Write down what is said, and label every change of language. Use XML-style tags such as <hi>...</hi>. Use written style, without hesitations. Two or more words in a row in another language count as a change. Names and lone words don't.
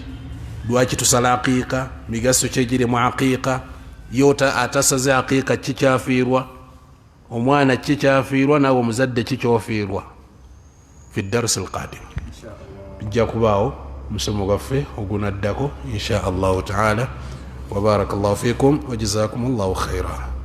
<lg>Lwaki tusala aqiqa? Migaso kyegiri mu aqiqa? Yota atasaze aqiqa kikyafiirwa? Omwana kikyafiirwa nawe omuzadde kikyofiirwa?</lg> <ar>في الدرس القادم</ar> <lg>bijja kubaawo musomo gwaffe ogunaddako</lg> <ar>إن شاء الله تعالى. وبارك الله فيكم وجزاكم الله خيرا.</ar>